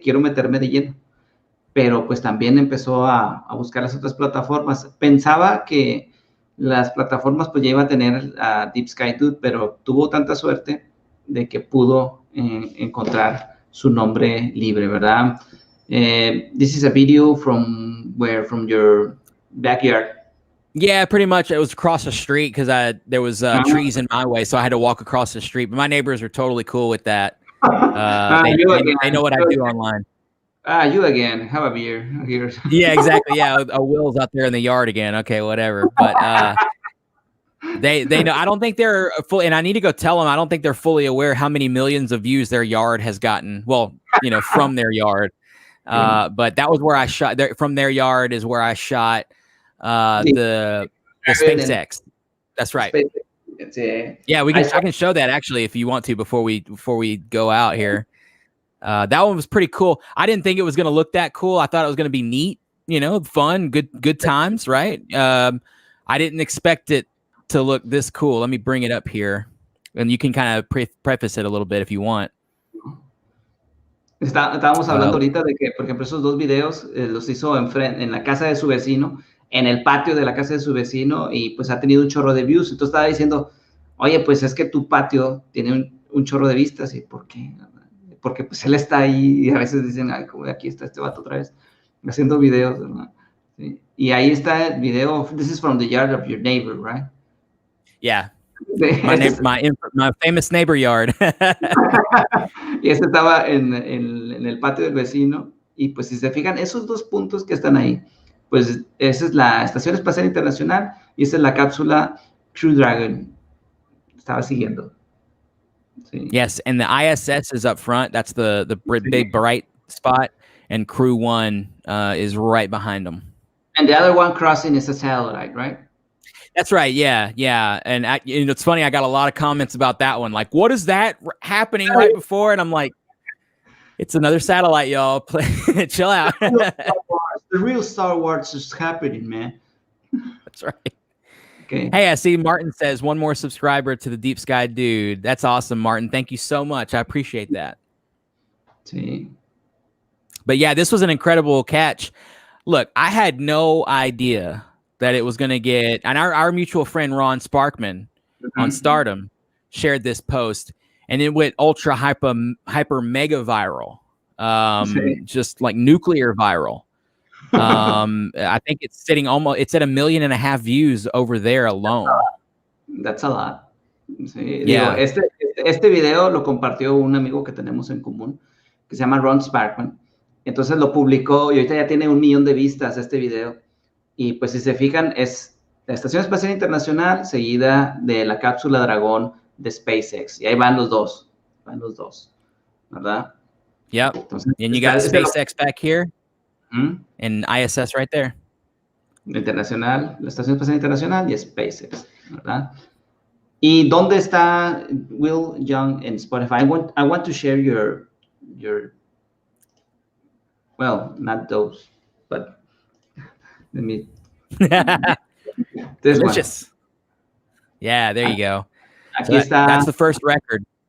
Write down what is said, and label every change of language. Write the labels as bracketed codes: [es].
[es] Quiero meterme de lleno, pero pues también empezó a buscar las otras plataformas. Pensaba que las plataformas pues ya iba a tener a Deep Sky Dude, pero tuvo tanta suerte de que pudo encontrar su nombre libre, ¿verdad? [en] This is a video from where? From your backyard. Yeah, pretty much. It was across the street because there was trees in my way, so I had to walk across the street. But my neighbors are totally cool with that. They know what I do online. You again. Have a beer. Here. Yeah, exactly. Yeah, a Will's out there in the yard again. Okay, whatever. But they know. I don't think they're fully, and I need to go tell them. I don't think they're fully aware how many millions of views their yard has gotten. Well, from their yard. But that was where I shot. From their yard is where I shot the SpaceX. That's right. Yeah, I can show that actually if you want to before we go out here. That one was pretty cool. I didn't think it was going to look that cool. I thought it was going to be neat, fun, good times, right? I didn't expect it to look this cool. Let me bring it up here, and you can kind of preface it a little bit if you want. [es] Estábamos hablando ahorita de que, por ejemplo, esos dos videos los hizo en la casa de su vecino, en el patio de la casa de su vecino, y pues ha tenido un chorro de views. Entonces estaba diciendo, oye, pues es que tu patio tiene un chorro de vistas. ¿Y por qué? Porque pues él está ahí y a veces dicen, ay, como aquí está este vato otra vez haciendo videos, ¿verdad? Sí. Y ahí está el video. [en] This is from the yard of your neighbor, right? Yeah. My famous neighbor yard. [es] Y este estaba en el patio del vecino. Y pues si se fijan, esos dos puntos que están ahí, pues esa es la Estación Espacial Internacional y esa es la cápsula Crew Dragon. Estaba siguiendo. Sí. [en] Yes, and the ISS is up front. That's the big bright spot, and Crew 1 is right behind them. And the other one crossing is a satellite, right? That's right. Yeah. And it's funny. I got a lot of comments about that one. Like, what is that happening right before? And I'm like, it's another satellite, y'all. Chill out. The real Star Wars is happening, man. That's right. Okay. Hey, I see Martin says one more subscriber to the Deep Sky Dude. That's awesome, Martin. Thank you so much. I appreciate that. [es] Sí. [en] But yeah, this was an incredible catch. Look, I had no idea that it was going to get, and our mutual friend Ron Sparkman on Stardom shared this post, and it went ultra hyper mega viral, just like nuclear viral. I think it's sitting it's at 1.5 million views over there alone. That's a lot. [es] Sí, [en] yeah. [es] Digo, este video lo compartió un amigo que tenemos en común que se llama Ron Sparkman. Entonces lo publicó y ahorita ya tiene 1 millón de vistas este video. Y pues si se fijan, es la Estación Espacial Internacional seguida de la cápsula Dragón de SpaceX. Y ahí van los dos, ¿verdad? [en] Yep. [es] Entonces, [en] and you got SpaceX back here and ISS right there. [es] Internacional, la Estación Espacial Internacional y SpaceX, ¿verdad? ¿Y dónde está Will Young en Spotify? [en] I want to share your well, not those, but let me. Delicious. One. Yeah, there you go. [es] Aquí está. [en] That's the first record.